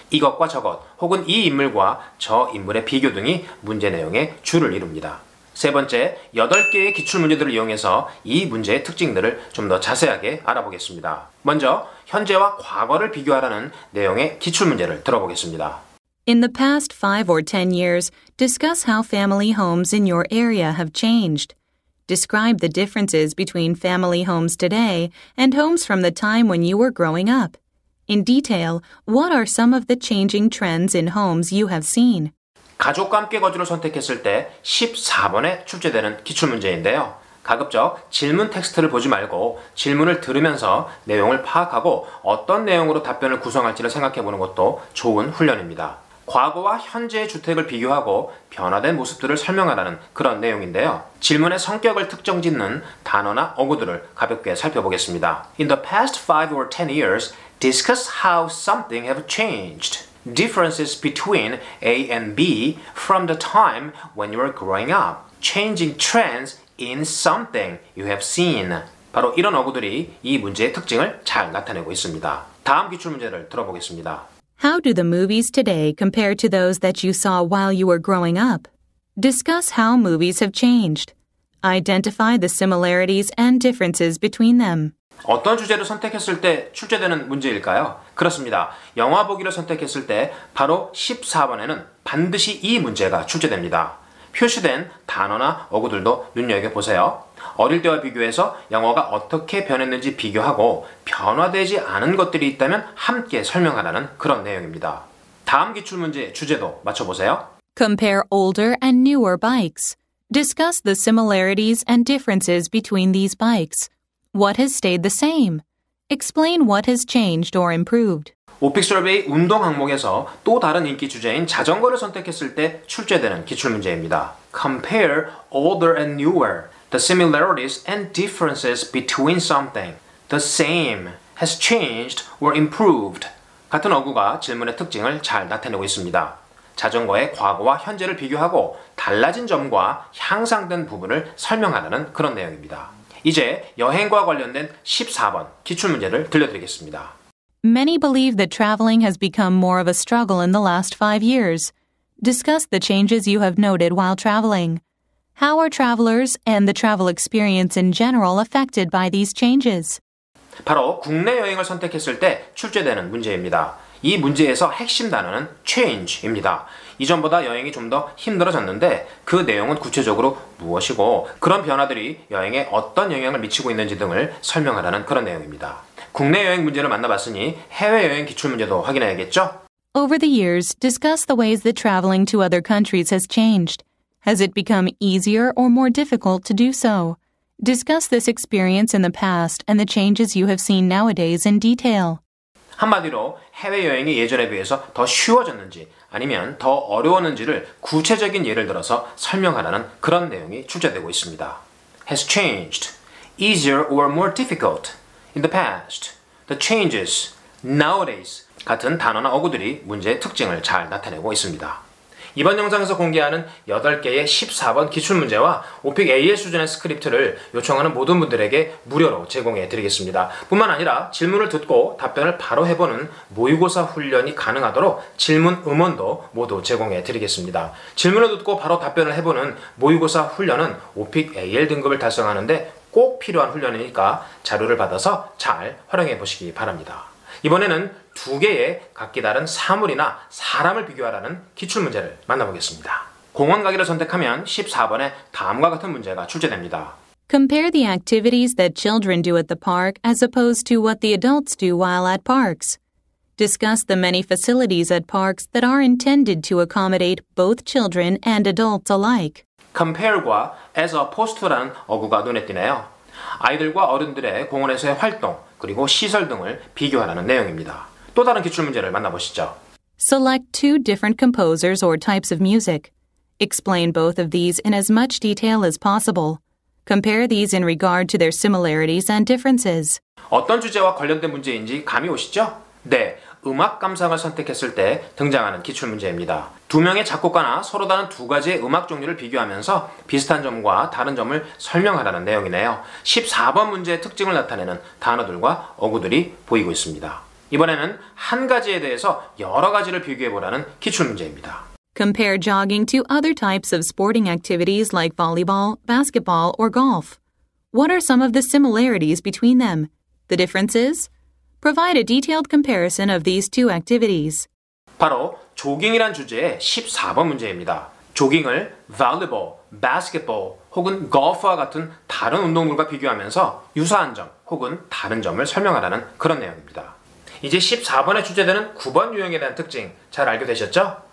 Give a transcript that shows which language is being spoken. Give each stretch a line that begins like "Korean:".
Korean: 이것과 저것 혹은 이 인물과 저 인물의 비교 등이 문제 내용의 주를 이룹니다. 세 번째, 8개의 기출문제들을 이용해서 이 문제의 특징들을 좀 더 자세하게 알아보겠습니다. 먼저 현재와 과거를 비교하라는 내용의 기출문제를 들어보겠습니다.
English: In the past 5 or 10 years, discuss how family homes in your area have changed. Describe the differences between family homes today and homes from the time when you were growing up. In detail, what are some of the changing trends in homes you have seen?
Korean: 가족과 함께 거주를 선택했을 때 14번에 출제되는 기출문제인데요. 가급적 질문 텍스트를 보지 말고 질문을 들으면서 내용을 파악하고 어떤 내용으로 답변을 구성할지를 생각해보는 것도 좋은 훈련입니다. 과거와 현재의 주택을 비교하고 변화된 모습들을 설명하라는 그런 내용인데요. 질문의 성격을 특정짓는 단어나 어구들을 가볍게 살펴보겠습니다.
English: In the past 5 or 10 years, discuss how something have changed. Differences between A and B from the time when you were growing up. Changing trends in something you have seen.
Korean: 바로 이런 어구들이 이 문제의 특징을 잘 나타내고 있습니다. 다음 기출문제를 들어보겠습니다.
English: How do the movies today compare to those that you saw while you were growing up? Discuss how movies have changed. Identify the similarities and differences between them.
Korean: 어떤 주제를 선택했을 때 출제되는 문제일까요? 그렇습니다. 영화 보기를 선택했을 때 바로 14번에는 반드시 이 문제가 출제됩니다. 표시된 단어나 어구들도 눈여겨보세요. 어릴 때와 비교해서 영어가 어떻게 변했는지 비교하고 변화되지 않은 것들이 있다면 함께 설명하라는 그런 내용입니다. 다음 기출문제 주제도 맞춰보세요.
English: Compare older and newer bikes. Discuss the similarities and differences between these bikes. What has stayed the same? Explain what has changed or improved.
Korean: 오픽 서베이 운동 항목에서 또 다른 인기 주제인 자전거를 선택했을 때 출제되는 기출문제입니다.
English: Compare older and newer. The similarities and differences between something. The same has changed or improved.
Korean: 같은 어구가 질문의 특징을 잘 나타내고 있습니다. 자전거의 과거와 현재를 비교하고 달라진 점과 향상된 부분을 설명하라는 그런 내용입니다. 이제 여행과 관련된 14번 기출문제를 들려드리겠습니다.
English: Many believe that traveling has become more of a struggle in the last 5 years. Discuss the changes you have noted while traveling. How are travelers and the travel experience in general affected by these changes?
Korean: 바로 국내 여행을 선택했을 때 출제되는 문제입니다. 이 문제에서 핵심 단어는 change입니다. 이전보다 여행이 좀 더 힘들어졌는데 그 내용은 구체적으로 무엇이고 그런 변화들이 여행에 어떤 영향을 미치고 있는지 등을 설명하라는 그런 내용입니다. 국내 여행 문제를 만나봤으니 해외여행 기출문제도 확인해야겠죠?
English: Over the years, discuss the ways that traveling to other countries has changed. Has it become easier or more difficult to do so? Discuss this experience in the past and the changes you have seen nowadays in detail.
Korean: 한마디로 해외여행이 예전에 비해서 더 쉬워졌는지 아니면 더 어려웠는지를 구체적인 예를 들어서 설명하라는 그런 내용이 출제되고 있습니다.
English: Has changed, easier or more difficult in the past. The changes, nowadays
Korean: 같은 단어나 어구들이 문제의 특징을 잘 나타내고 있습니다. 이번 영상에서 공개하는 8개의 14번 기출문제와 오픽 AL 수준의 스크립트를 요청하는 모든 분들에게 무료로 제공해 드리겠습니다. 뿐만 아니라 질문을 듣고 답변을 바로 해보는 모의고사 훈련이 가능하도록 질문 음원도 모두 제공해 드리겠습니다. 질문을 듣고 바로 답변을 해보는 모의고사 훈련은 오픽 AL 등급을 달성하는데 꼭 필요한 훈련이니까 자료를 받아서 잘 활용해 보시기 바랍니다. 이번에는 2개의 각기 다른 사물이나 사람을 비교하라는 기출문제를 만나보겠습니다. 공원 가기를 선택하면 14번에 다음과 같은 문제가 출제됩니다.
English: Compare the activities that children do at the park as opposed to what the adults do while at parks. Discuss the many facilities at parks that are intended to accommodate both children and adults alike.
Korean: compare과
English: as opposed to
Korean: 라는 어구가 눈에 띄네요. 아이들과 어른들의 공원에서의 활동 그리고 시설 등을 비교하라는 내용입니다. 또 다른 기출문제를 만나보시죠.
English: Select 2 different composers or types of music. Explain both of these in as much detail as possible. Compare these in regard to their similarities and differences.
Korean: 어떤 주제와 관련된 문제인지 감이 오시죠? 네, 음악 감상을 선택했을 때 등장하는 기출문제입니다. 2명의 작곡가나 서로 다른 2가지의 음악 종류를 비교하면서 비슷한 점과 다른 점을 설명하라는 내용이네요. 14번 문제의 특징을 나타내는 단어들과 어구들이 보이고 있습니다. 이번에는 한 가지에 대해서 여러 가지를 비교해보라는 기출문제입니다.
English: Compare jogging to other types of sporting activities like volleyball, basketball, or golf. What are some of the similarities between them? The differences? Provide a detailed comparison of these 2 activities.
Korean: 바로 조깅이란 주제의 14번 문제입니다. 조깅을 volleyball, basketball 혹은 golf와 같은 다른 운동물과 비교하면서 유사한 점 혹은 다른 점을 설명하라는 그런 내용입니다. 이제 14번에 출제되는 9번 유형에 대한 특징 잘 알게 되셨죠?